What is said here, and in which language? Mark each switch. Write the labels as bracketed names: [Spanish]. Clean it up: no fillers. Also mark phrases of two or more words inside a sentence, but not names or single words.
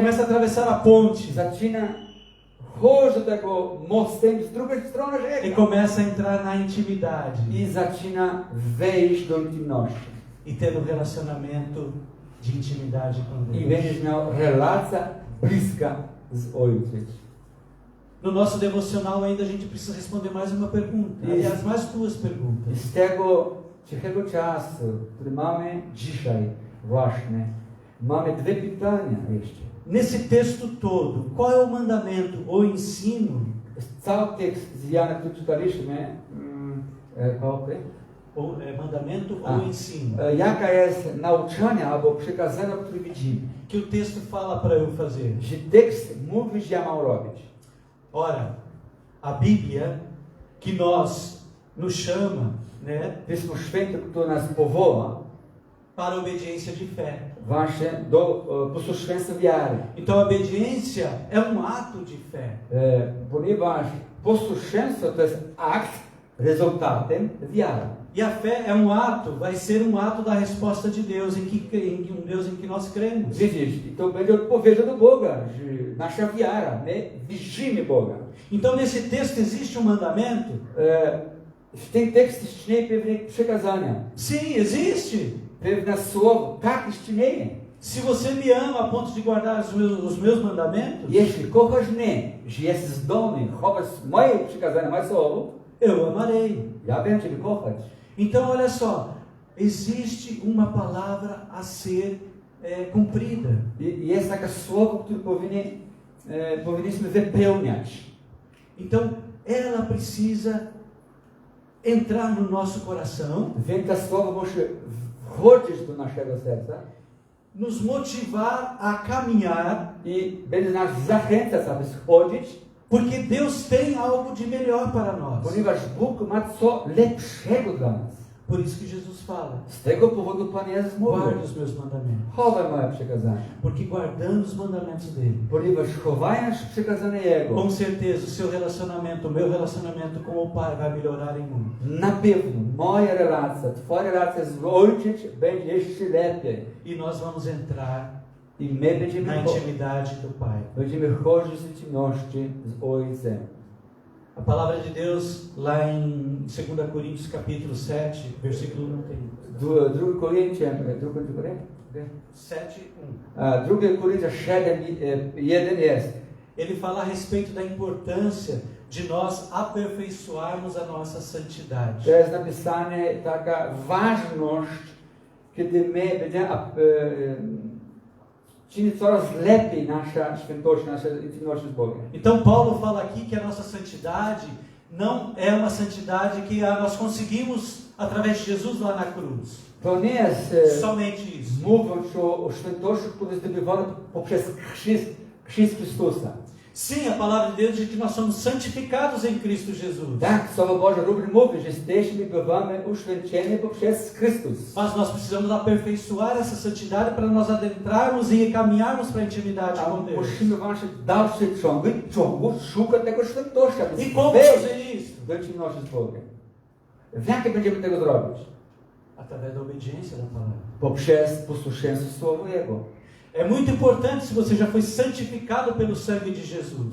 [Portuguese] começa a atravessar a ponte [Polish] zaczyna chodzić do tego mostem z drugiej strony [Portuguese] e [Polish] rzeki. [Portuguese] começa a entrar na intimidade [Polish] I zaczyna wejść do intymności. [Portuguese] e ter um relacionamento de intimidade com [Polish] I [Portuguese] Deus. [Polish] będziesz miał relację bliska z Ojcem. [Portuguese] No nosso devocional ainda a gente precisa responder mais uma pergunta. Isso. Aliás, mais duas [Polish] I [Portuguese] perguntas. [Polish] z tego cichego czasu, który mamy dzisiaj właśnie, mamy dwie pytania jeszcze. [Portuguese] Nesse texto todo, qual é o mandamento ou ensino, [Polish] Cały tekst z Jana, który czytaliśmy, [Portuguese] mandamento Ah. ou ensino, [Polish] jaka jest nauczanie albo przekazanie, które widzimy. [Portuguese] que o texto fala para eu fazer? [Polish] Że tekst mówi, że ja mam robić. [Portuguese] Ora, a Bíblia, que nos chama, né, [Polish] Pismo Święte, które nas powoła [Portuguese] para a obediência de fé. [Polish] właśnie do posłuszeństwa wiary. [Portuguese] Então a obediência é um ato de fé. [Polish] Ponieważ posłuszeństwo to jest akt rezultatem wiary. [Portuguese] E a fé é um ato, vai ser um ato da resposta de Deus, um Deus em que nós cremos. [Polish] Widzisz, i to będzie odpowiedzią do Boga, że nasza wiara, my wierzymy Boga. [Portuguese] Então nesse texto existe um mandamento? [Polish] W tym tekście istnieje pewne przekazania, [Portuguese] Sim, existe. [Polish] pewne słowo, tak istnieje. [Portuguese] Se você me ama a ponto de guardar os meus mandamentos, [Polish] Jeśli kochasz mnie, że jesteś zdolny chować moje przekazania, moje słowo, [Portuguese] eu amarei. [Polish] ja będę Ciebie kochać. [Portuguese] Então olha só, existe uma palavra a ser cumprida. [Polish] I jest takie słowo, które powinniśmy wypełniać. [Portuguese] Então ela precisa entrar no nosso coração, [Polish] Więc to słowo musi wchodzić do naszego serca [Portuguese] nos motivar a caminhar, [Polish] i będzie nas zachęcać, aby schodzić, [Portuguese] porque Deus tem algo de melhor para nós. [Polish] ponieważ Bóg ma co lepszego dla nas. [Portuguese] Por isso que Jesus fala: [Polish] Z tego powodu Pan Jezus mówi: [Portuguese] guarde os meus mandamentos. [Polish] chowaj moje przekazania. [Portuguese] Porque guardando os mandamentos dele, [Polish] Ponieważ chowając przekazania Jego, [Portuguese] com certeza o seu relacionamento, o meu relacionamento com o Pai vai melhorar em muito. [Polish] na pewno moja relacja, Twoja relacja z Ojcem będzie jeszcze lepiej. [Portuguese] E nós vamos entrar [Polish] I my [Portuguese] na intimidade do Pai. [Polish] będziemy chodzić z intymności z Ojcem. [Portuguese] A palavra de Deus, lá em 2 Coríntios capítulo 7, versículo não tem. [Polish] 2 Koryntian, 7:1. 2 Koryntian 7:1 jest. [Portuguese] Ele fala a respeito da importância de nós aperfeiçoarmos a nossa santidade. [Polish] To jest napisane taka ważność, kiedy my będziemy czynić coraz lepiej nasza świętość, nasza intymność z Bogiem. [Portuguese] Então Paulo fala aqui que a nossa santidade não é uma santidade que nós conseguimos através de Jesus lá na cruz. [Polish] To nie jest [Portuguese] Somente isso. [Polish] mówiąc o świętości, które zdobywamy poprzez chrzest Chrystusa. [Portuguese] Sim, a palavra de Deus diz que nós somos santificados em Cristo Jesus. [Polish] Tak, Słowo Boże również mówi, że jesteśmy bywamy uświęceni poprzez Chrystus. [Portuguese] Mas nós precisamos aperfeiçoar essa santidade para nós adentrarmos e caminharmos para a intimidade com Deus. [Polish] Musimy właśnie w dalszym ciągu szukać tego świętości, aby [Portuguese] E como [Polish] wejść [Portuguese] fazer isso? [Polish] do intymności z Bogiem. W jakie będziemy tego zrobić? [Portuguese] Através da obediência da palavra. [Polish] Poprzez posłuszeństwo Słowu Jego. [Portuguese] É muito importante se você já foi santificado pelo sangue de Jesus.